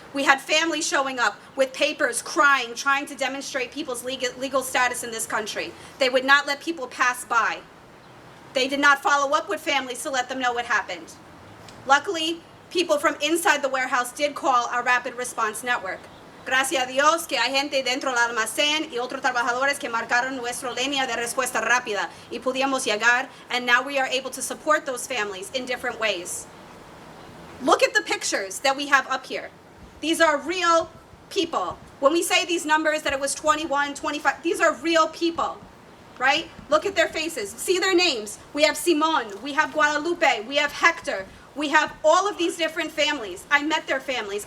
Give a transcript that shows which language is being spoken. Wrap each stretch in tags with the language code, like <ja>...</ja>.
<en>We had families showing up with papers, crying, trying to demonstrate people's legal status in this country. They would not let people pass by. They did not follow up with families to let them know what happened. Luckily, people from inside the warehouse did call our rapid response network.</en> <es>Gracias a Dios que hay gente dentro del almacén y otros trabajadores que marcaron nuestra línea de respuesta rápida y pudimos llegar,</es> <en>and now we are able to support those families in different ways. Look at the pictures that we have up here. These are real people. When we say these numbers that it was 21, 25, these are real people, right? Look at their faces. See their names. We have Simon, we have Guadalupe, we have Hector. We have all of these different families. I met their families.</en>